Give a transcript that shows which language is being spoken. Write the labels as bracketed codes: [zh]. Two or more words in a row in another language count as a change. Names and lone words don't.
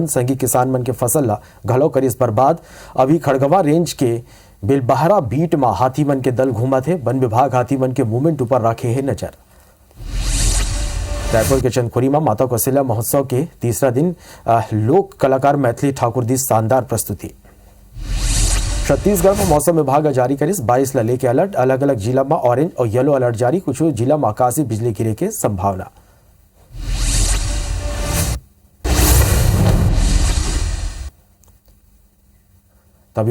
[hne] संगी किसान मन के फसल ला घलो करिस बर्बाद। अभी खड़गवा रेंज के बेलबहरा बीट में हाथीमन के दल घूमा थे। वन विभाग हाथीमन के मूवमेंट ऊपर रखे है नजर। रायपुर के चंदखुरी में माता कौशल्या महोत्सव के तीसरा दिन लोक कलाकार मैथिली ठाकुर दी शानदार प्रस्तुति। छत्तीसगढ़ में मौसम विभाग जारी करिस 22 ला लेके अलर्ट। अलग अलग जिला में ऑरेंज और येलो अलर्ट जारी। कुछ जिला में आकाशीय बिजली गिरे के संभावना। तभी भारत के विदा।